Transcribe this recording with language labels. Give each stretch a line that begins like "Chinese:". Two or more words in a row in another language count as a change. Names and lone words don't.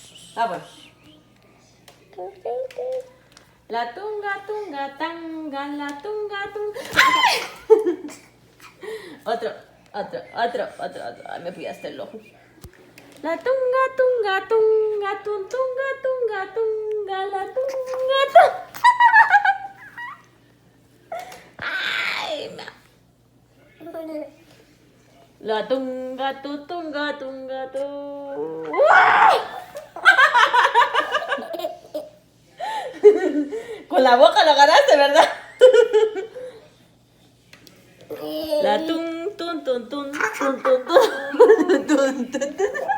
Spanish: Vamos. La tunga, tunga, tanga, la tunga, tunga. Otro. Ay, me pillaste el ojo. La tunga, tunga, tunga, tunga, tunga, tunga, la tunga, tunga. Ay, la tunga, tunga, tunga, tu. Con la boca lo ganaste, ¿verdad? La tun, tun, tun, tun, tun, tun, tun, tun, tun, tun.